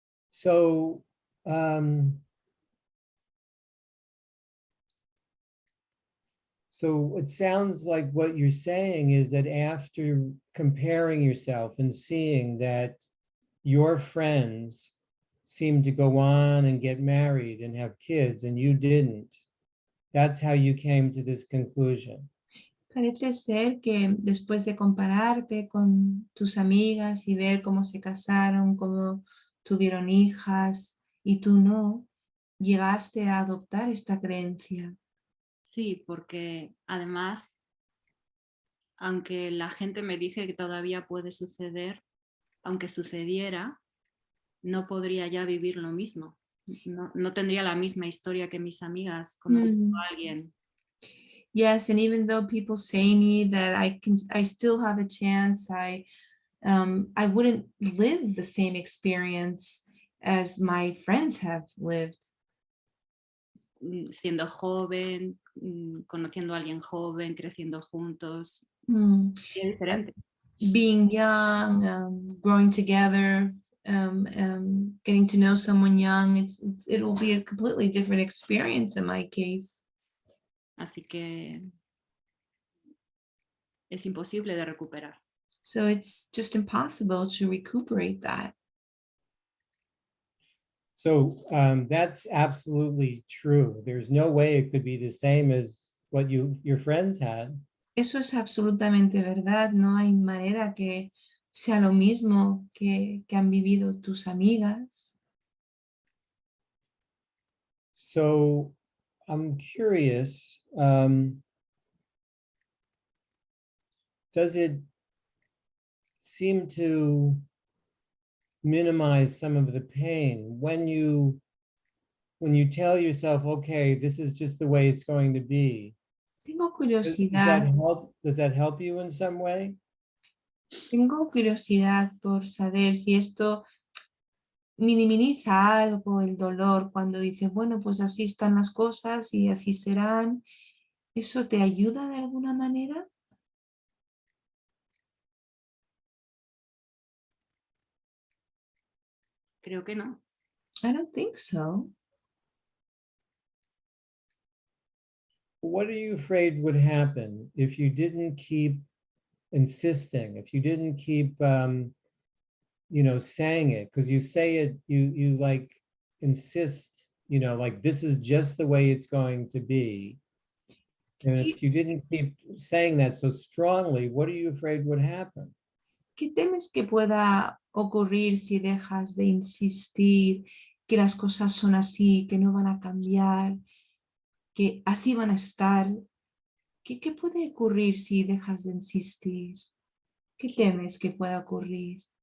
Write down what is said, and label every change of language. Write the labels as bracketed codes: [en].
[en] So, so it sounds like what you're saying is that after comparing yourself and seeing that your friends seemed to go on and get married and have kids and you didn't, that's how you came to this conclusion. [es] Parece ser que después de compararte con tus amigas y ver cómo se casaron, cómo tuvieron hijas y tú no, llegaste a adoptar esta creencia. Sí, porque además, aunque la gente me dice que todavía puede suceder, aunque sucediera, no podría ya vivir lo mismo. No tendría la misma historia que mis amigas conociendo a alguien. [en] Yes, and even though people say me that I still have a chance, I wouldn't live the same experience as my friends have lived. [es] Siendo joven, conociendo a alguien joven, creciendo juntos. Es diferente. [en] Being young, growing together, getting to know someone young, it will be a completely different experience in my case. [es] Así que es imposible de recuperar. [en] So it's just impossible to recuperate that. So that's absolutely true. There's no way it could be the same as what your friends had. [es] Eso es absolutamente verdad. No hay manera que sea lo mismo que han vivido tus amigas. [en] So I'm curious, does it seem to minimize some of the pain when you tell yourself, okay, this is just the way it's going to be? [es] Tengo [en] Does [es] curiosidad. [en] that help you in some way? [es] Tengo curiosidad por saber si esto minimiza algo el dolor cuando dices, bueno, pues así están las cosas y así serán. ¿Eso te ayuda de alguna manera? Creo que no. [en] I don't think so. What are you afraid would happen if you didn't keep insisting, if you didn't keep, saying it? Because you say it, you like insist, like this is just the way it's going to be. And if you didn't keep saying that so strongly, what are you afraid would happen? [es] ¿Qué temes que pueda ocurrir si dejas de insistir que las cosas son así, que no van a cambiar, que así van a estar? ¿Qué puede ocurrir si dejas de insistir? ¿Qué temes que pueda ocurrir?